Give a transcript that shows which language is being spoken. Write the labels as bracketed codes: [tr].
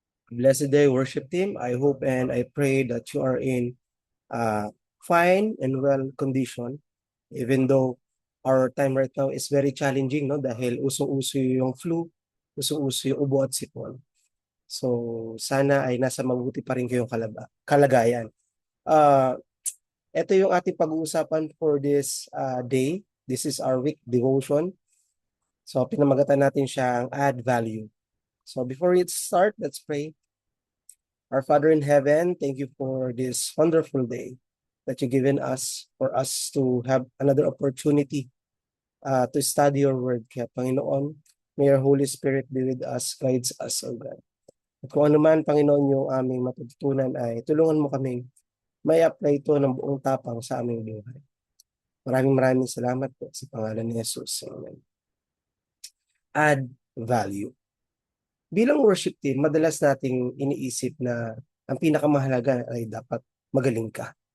[en] Blessed day, worship team. I hope and I pray that you are in fine and well condition, even though our time right now is very challenging, no? [tl] Dahil usong-uso yung flu, usong-uso yung ubo at sipon. So, sana ay nasa mabuti pa rin kayong kalagayan. Uh, Ito yung ating pag-uusapan [en] for this day. This is our week devotion. So, [tl] pinamagatan natin siyang [en] add value. So, before we start, let's pray. Our Father in heaven, thank you for this wonderful day that you've given us for us to have another opportunity to study your word. [tl] Kaya Panginoon, [en] may your Holy Spirit be with us, guides us, O God. [tl] At kung ano man, Panginoon, yung aming matututunan ay tulungan mo kaming may apply ito ng buong tapang sa aming buhay. Maraming maraming salamat po sa pangalan ni Jesus. Amen. Add value. Bilang worship team, madalas nating iniisip na ang pinakamahalaga ay dapat magaling ka.